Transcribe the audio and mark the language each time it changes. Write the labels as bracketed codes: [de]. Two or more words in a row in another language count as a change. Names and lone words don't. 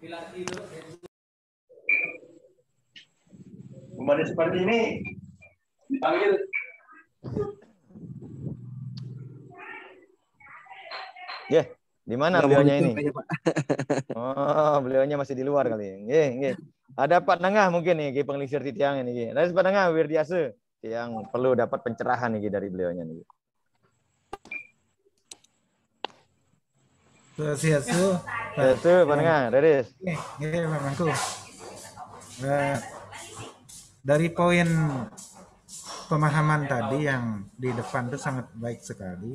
[id] Kembali seperti ini dipanggil. Ya, di mana beliaunya ini? Oh, beliaunya masih di luar kali. Nggih. Ada Pak Nengah mungkin nih, [ban] pengelisir titiang [id] ini. Ada Pak Nengah Wirdiase yang perlu dapat pencerahan nih dari beliaunya nih. Swastiastu. Pak Nengah, Reris. Nggih, Pak Mangku. Dari poin pemahaman tadi yang di depan itu sangat baik sekali.